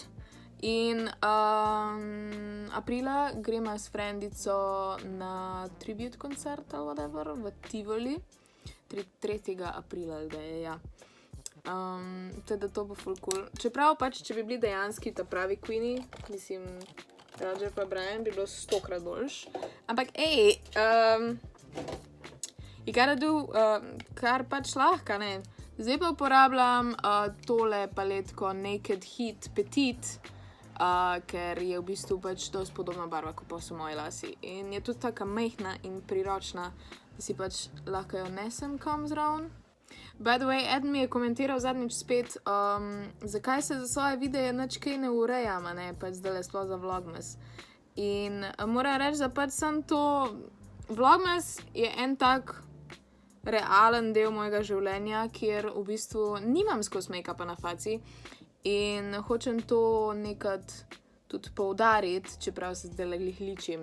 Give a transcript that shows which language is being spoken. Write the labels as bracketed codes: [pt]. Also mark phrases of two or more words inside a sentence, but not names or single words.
[sl] In aprila gremo s frendico na tribute koncert ali whatever v Tivoli. 3. aprila, da je, ja. Teda to bo ful cool. Čeprav pač, če bi bili dejanski ta pravi Queenie, mislim, Roger pa Brian bi bilo 100-krat boljš. [en] Ampak you gotta do, [sl] kar pač lahko, ne. Zdaj pa uporabljam tole paletko Naked Heat Petite, ker je v bistvu pač dosti podobna barva, kot pa so moji lasi. In je tudi taka majhna in priročna, da si pač lahko jo nesem kam zraven. [en] By the way, [sl] eden mi je komentiral zadnjič spet, zakaj se za svoje videe nič kaj ne urejam, ne, pač zdajle sploh za vlogmas. In moram reči, da pač sem to... Vlogmas je en tak realen del mojega življenja, kjer v bistvu nimam skozi make-upa na faci in hočem to nekad tudi poudariti, čeprav se zdajle glih ličim.